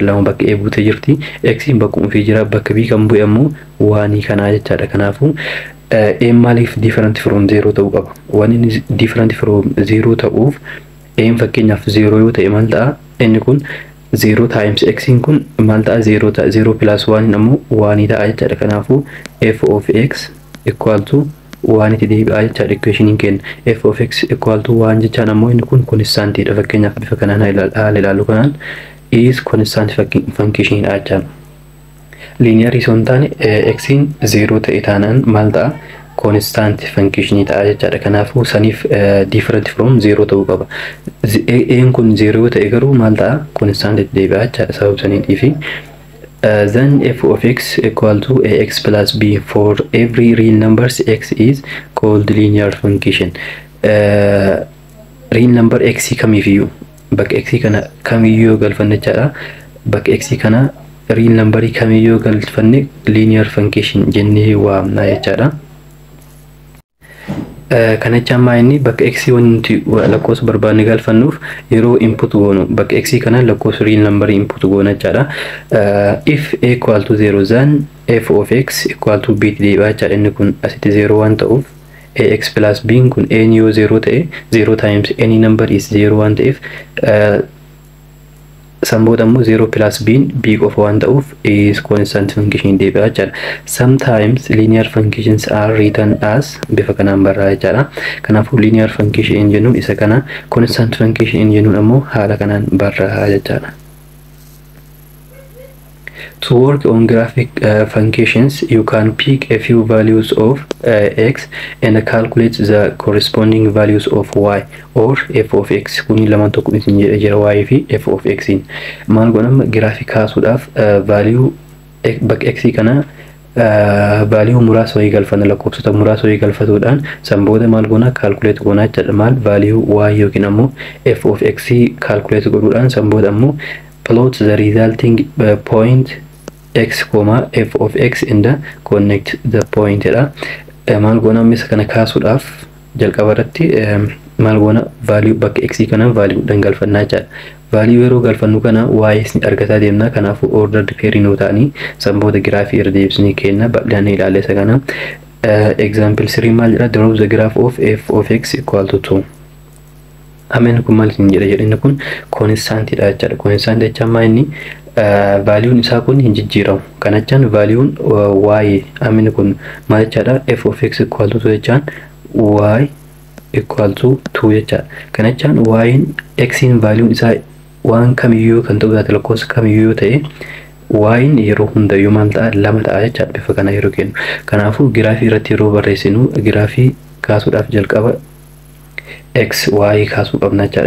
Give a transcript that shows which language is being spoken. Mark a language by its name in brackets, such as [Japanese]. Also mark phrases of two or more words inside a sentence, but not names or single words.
[Oromo] Lama bakka A buute jirti. X'n bakkuma fi jira bakka B kan bu'e ammoo waanii kanaa jechaadha. Kanaafuu A maaliif [English] different from 0 [Oromo] ta'uu qaba? Waan inni [English] different from 0 [Oromo] ta'uuf A fakkeenyaaf 0 yoo ta'e maal ta'a? Inni kun 0 times x'n kun maal ta'a? 0 ta'a. 0 plus 1 ammoo waanii ta'a jechaadha. Kanaafuu [English] f of x equal to [Oromo] waan itti deebi'aa jechaadha. Equation kenna [English] f of x equal to [Oromo] waan jechaan ammoo inni kun constantidha. Fakkeenyaaf bifa kanaan haala ilaallu kanaan [English] is constant function [Oromo] jechaadha. Linear osoo hin taane x'n 0 ta'e taanaan maal ta'a? [English] Constant function [Oromo] ta'a jechaadha. Kanaafuu saniif [English] different from 0 [Oromo] ta'uu qaba. A'n kun 0 ta'e garuu maal ta'a? Constant itti deebi'aa jechaadha. Sababa saniitiifi [English] then f of x equal to ax plus b. For every real numbers x is called linear function. Real number [Oromo] x kamiifiyyuu bakka x kana kamiyyuu galfanne jechaadha. Bakka x kana [English] real number [Oromo] kamiyyuu galfanne [English] linear function [Oromo] jennee waamna jechaadha. Kana jechaan maayini bakka x wanti lakkoofsa barbaanne galfannuuf yeroo input goonu bakka x kana lakkoofsa [English] real number input [Oromo] goona jechaadha. [English] If a equal to 0 then f of x equal to b [Oromo] deebi'aa jechaadha. Inni kun asitti 0 waan ta'uuf [English] ax plus b [Oromo] kun a yoo 0 ta'e [English] 0 times any number is 0 [Oromo] waan ta'eef samboota ammoo [English] 0 plus b [Oromo] qofa waan ta'uuf [English] is constant function [Oromo] deebi'aa jechaadha. [English] Sometimes linear functions are written as [Oromo] bifa kanaan barraa jechaadha. Kanaafuu [English] linear function [Oromo] jennuun isa kana, [English] constant function [Oromo] jennuun ammoo haala kanaan barraa jechaadha. [English] To work on graphic functions, you can pick a few values of x and calculate the corresponding values of y or f of x. [Oromo] Kuni lamaan tokko isin jira y fi [English] f of x [Oromo] in. Maal godhama graphic kaasuudhaaf value bakka x kana value muraasa wayii galfanna, lakkoofsota muraasa wayii galfatuudhaan sanbooda maal goona calculate goona jechaadha. [English] Maal value y [Oromo] yookiin ammoo [English] f of x calculate [Oromo] godhuudhaan sanbooda ammoo [English] plot the resulting point x, f of x and connect the point dha. [Oromo] Maal goona misa kana kaasuudhaaf jalqaba irratti maal goona value bakka x kana value dhan galfannaa jechaadha. Value yeroo galfannu kana y isin argataa deemna. Kanaafuu [English] order pairing [Oromo] nuu ta'anii sanbooda graafii irra deebisnee kenna bal'inaan ilaalee isa kana. Example 3 maal jedha? [English] Draw the graph of f of x equal to 2. [Oromo] Ameen kun maal isin jedha jedhinni kun constant dha jechaadha. Constant jechaan maa inni value isaa kun hin jijjiiramu. Kana jechaan value y ameen kun maal jechaadha? [English] F of x equal to 2 jechaan y equal to 2 jechaadha. [Oromo] Kana jechaan y x in value isaa waan kamiyyuu kan ta'u taate lakkoofsa kamiyyuu ta'e y yeroo hundayyuu maal ta'a? Lama ta'a jechaadha bifa kana yeroo kennu. Kanaafuu giraafii irratti yeroo barreessinu giraafii kaasuudhaaf jalqaba x y kaasuu qabna jechaadha.